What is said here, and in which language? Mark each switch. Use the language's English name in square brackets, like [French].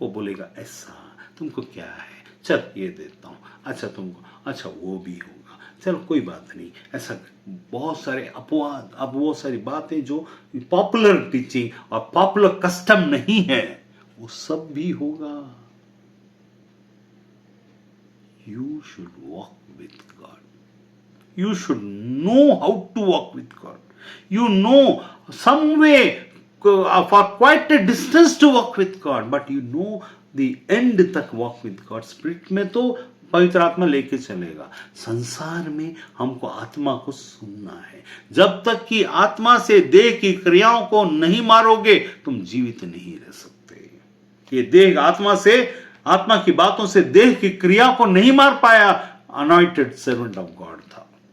[Hindi] वो बोलेगा ऐसा तुमको क्या है, चल ये देता हूं, अच्छा तुमको, अच्छा वो भी होगा, चलो कोई बात नहीं, ऐसा बहुत सारे अपवाद, अब वो सारी बातें जो पॉपुलर टीचिंग और पॉपुलर कस्टम नहीं है, वो सब भी होगा। [English] You should walk with God. You should know how to walk with God. You know some way for quite a distance to walk with God, but you know the end तक walk with God. [Hindi] Spirit में तो पवित्र आत्मा लेके चलेगा, संसार में हमको आत्मा को सुनना है। जब तक कि आत्मा से देह की क्रियाओं को नहीं मारोगे तुम जीवित नहीं रह सकते। ये देह आत्मा की बातों से देह की क्रिया को नहीं मार पाया, [English] anointed servant of God [Hindi] था।